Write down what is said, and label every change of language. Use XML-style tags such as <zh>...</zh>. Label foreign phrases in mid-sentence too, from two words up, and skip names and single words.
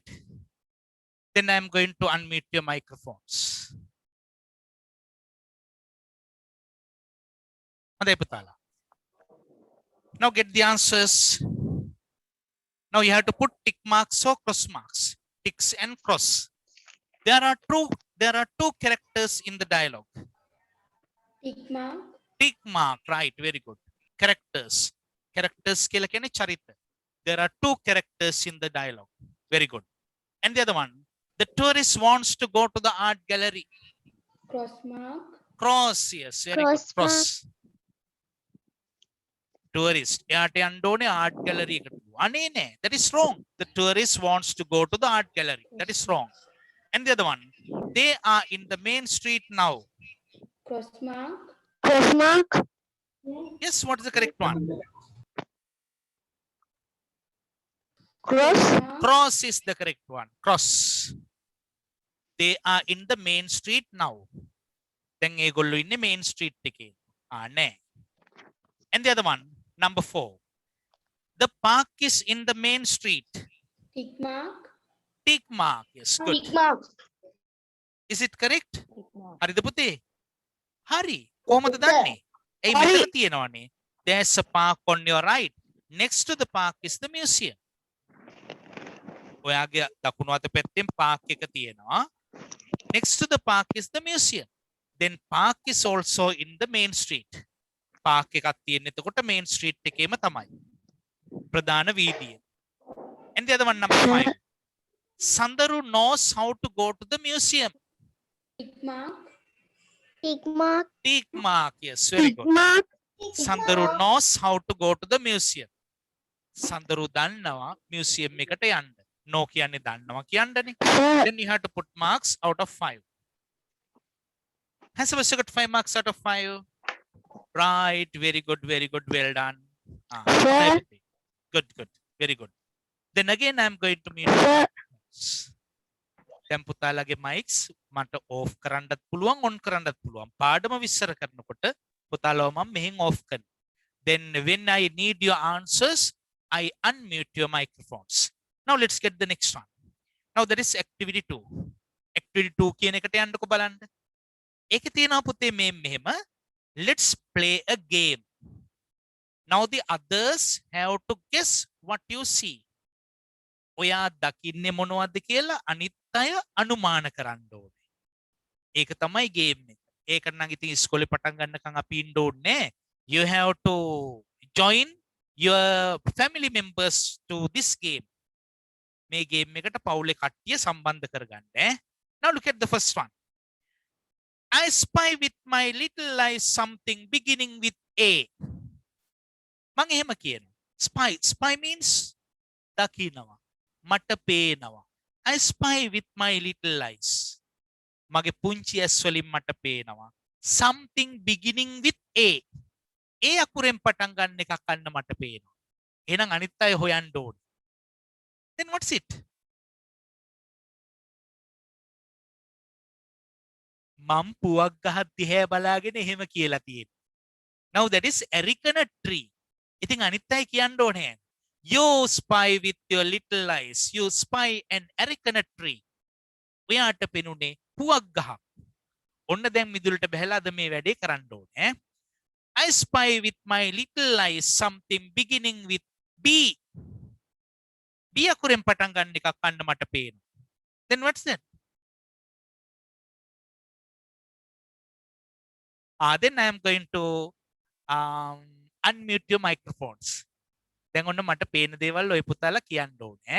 <en>Then I'm going to unmute your microphones.</en> <si>හොඳයි පුතාලා.</si> <en>Now get the answers. Now you have to put tick marks or cross marks. Ticks and cross. There are two characters in the dialogue. Tick mark. Tick mark, right? Very good. Characters. Characters</en> <si>කියලා කියන්නේ චරිත.</si> <en>There are two characters in the dialogue. Very good. And the other one, the tourist wants to go to the art gallery. Cross mark. Cross, yes, very Cross good. Cross. Tourist.</en> <si>එයාට යන්න ඕනේ</si> <en>art gallery</en> <si>එකට. අනේ නෑ,</si> <en>that is wrong. The tourist wants to go to the art gallery. That is wrong. And the other one, they are in the main street now. Cross mark. Cross mark. Yes, what is the correct one? Cross. Cross is the correct one. Cross. They are in the main street now.</en> <si>දැන් ඒගොල්ලෝ ඉන්නේ</si> <en>main street</en> <si>එකේ. නෑ.</si> <en>And the other one, number 4. The park is in the main street. Tick mark. Tick mark. Yes, good. Tick mark. Is it correct?</en> <si>හරිද පුතේ? හරි. කොහොමද දන්නේ? ඒ මෙතන තියෙනවනේ.</si> <en>There's a park on your right. Next to the park is the museum.</en> <si>ඔයාගේ දකුණු අත පැත්තෙන් park එක තියෙනවා.</si> <en>Next to the park is the museum. Then park is also in the main street.</en> <si>Park එකක් තියෙන එතකොට</si> <en>main street</en> <si>එකේම තමයි. ප්‍රධාන වීදිය.</si> <en>And the other one, number 5. Sandaru knows how to go to the museum. Tick mark. Tick mark. Tick mark. Yes, very Tick good. mark. Sandaru knows how to go to the museum.</en> <si>Sandaru දන්නවා museum එකට යන්න. No කියන්නේ දන්නවා කියන්නනේ.</si> <en>Sir. Then you have to put marks out of 5. Has Avasya got 5 marks out of 5? Right, very good, well done. Sir. Good, very good. Then again, I'm going to mute. Sir.</en> <si>දැන් පුතාලගේ mics මට off කරන්නත් පුළුවන් on කරන්නත් පුළුවන්. පාඩම විස්තර කරනකොට පුතාලව මම මෙහෙන් off කරනවා.</si> <en>Then when I need your answers, I unmute your microphones. Now let's get the next one. Now that is activity 2. activity 2</en> <si>කියන එකට යන්නකො බලන්න. ඒකේ තියෙනවා පුතේ මේ මෙහෙම</si> <en>let's play a game. Now the others have to guess what you see.</en> <si>ඔයා දකින්නේ මොනවද කියලා අනිත් අය අනුමාන කරන්න ඕනේ. ඒක තමයි ගේම් එක. ඒකට නම් ඉතින් ඉස්කෝලේ පටන් ගන්නකම් අපි ඉන්න ඕනේ.</si> <en>You have to join your family members to this game.</en> <si>මේ ගේම් එකට පවුලේ කට්ටිය සම්බන්ධ කරගන්න ඈ.</si> <en>Now look at the first one. I spy with my little eyes something beginning with A.</en> <si>මං එහෙම කියනවා.</si> <en>Spy means දකිනවා.</en> <si>මට පේනවා.</si> <en>I spy with my little eyes.</en> <si>මගේ පුංචි ඇස් වලින් මට පේනවා.</si> <en>Something beginning with A.</en> <si>A අකුරෙන් පටන් ගන්න එකක් අන්න මට පේනවා. එහෙනම් අනිත් අය හොයන්න ඕනේ.</si> <en>Then what's it?</en> <si>මම් පුවක් ගහක් දිහා බලාගෙන එහෙම කියලා තියෙනවා.</si> <en>Now that is Erica tree.</en> <si>ඉතින් අනිත් අය කියන්න ඕනේ.</si> <en>You spy with your little eyes. You spy an Erica tree.</en> <si>ඔයාට පෙනුනේ පුවක් ගහක්. ඔන්න දැන් මිදුලට බහැලා අද මේ වැඩේ කරන්න ඕනේ.</si> <en>I spy with my little eyes something beginning with B.</en> <si>B අකුරෙන් පටන් ගන්න එකක් අන්න මට පේනවා.</si> <en>Then what's that? Then I am going to unmute your microphones.</en> <si>දැන් ඔන්න මට පේන දේවල් ඔය පුතාලා කියන්න ඕනේ.</si>